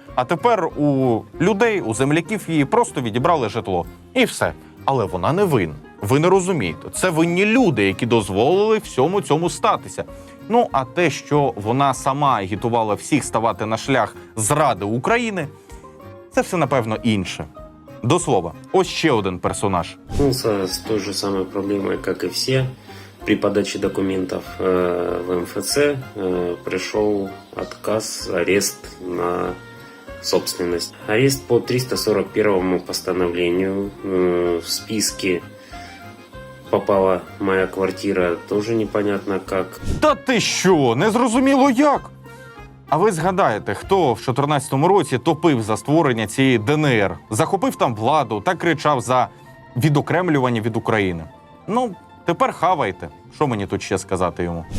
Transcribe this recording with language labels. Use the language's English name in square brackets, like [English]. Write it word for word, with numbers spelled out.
[Ukrainian] А тепер у людей, у земляків її просто відібрали житло. І все. Але вона не винна. Ви не розумієте. Це винні люди, які дозволили всьому цьому статися. Ну, а те, що вона сама агітувала всіх ставати на шлях зради України, це все, напевно, інше. До слова, ось ще один персонаж. [Russian] С той же самой проблемой, как и все, при подаче документов э, в МФЦ э, пришел отказ, арест на собственность. Арест по триста сорок первому постановлению. Э, в списке попала моя квартира, тоже непонятно как. [Ukrainian] Та ти що, незрозуміло як? А ви згадаєте, хто в чотирнадцятому році топив за створення цієї ДНР, захопив там владу та кричав за відокремлювання від України? Ну, тепер хавайте. Що мені тут ще сказати йому?